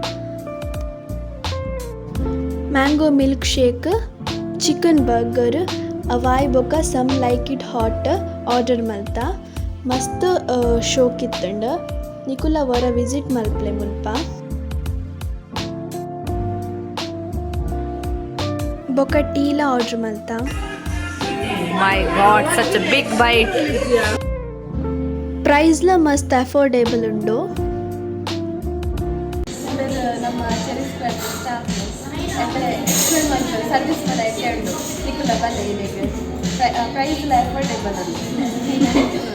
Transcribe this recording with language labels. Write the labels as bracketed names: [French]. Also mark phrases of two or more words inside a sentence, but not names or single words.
[English] mango milk shake, chicken burger [Tulu] ಅವಾಯ್ ಬೊಕ ಸಮ್ ಲೈಕ್ ಇಟ್ ಹಾಟ್ ಆರ್ಡರ್ ಮಲ್ತ. ಮಸ್ತ್ ಶೋಕ್ ಇತ್ತಂಡು. ನಿಕುಲ ವರ ವಿಸಿಟ್ ಮಲ್ಪ್ಲೆ ಮುಲ್ಪ. ಬೊಕ ಟೀಲ ಆರ್ಡರ್ ಮಲ್ತ. [English] My God, such a big bite. [Tulu] ಪ್ರೈಸ್ಲ ಮಸ್ತ್ ಅಫೋರ್ಡೇಬಲ್ ಉಂಡು. ನಮ್ಮ ಚೆರಿ ಸ್ಕ್ವೇರ್ [English] staff service [Tulu] ಕೂಡ ಉಂಡು ನಿಕುಲ ಬಲ್ಲೆ ಇದಕ್ಕೆ ಪ್ರೈಸ್ಲ ಅಫೋರ್ಡೇಬಲ್ ಉಂಟು.